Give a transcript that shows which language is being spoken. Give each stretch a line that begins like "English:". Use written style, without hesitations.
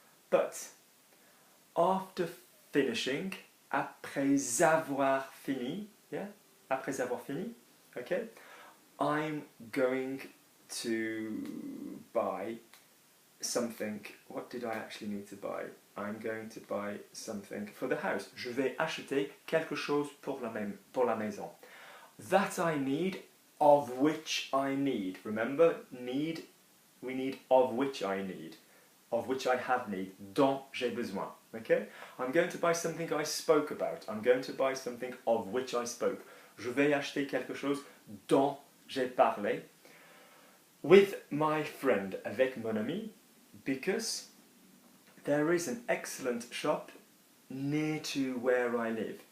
English: But after finishing,
French: après avoir fini,
English: yeah?
French: Après avoir fini,
English: okay? I'm going to buy something. What did I actually need to buy? I'm going to buy something for the house.
French: Je vais acheter quelque chose pour la maison.
English: That I need, of which I need. Remember, need, we need of which I need. Of which I have need,
French: dont j'ai besoin.
English: Okay? I'm going to buy something I spoke about. I'm going to buy something of which I spoke.
French: Je vais acheter quelque chose dont j'ai parlé
English: with my friend,
French: avec mon ami,
English: because there is an excellent shop near to where I live.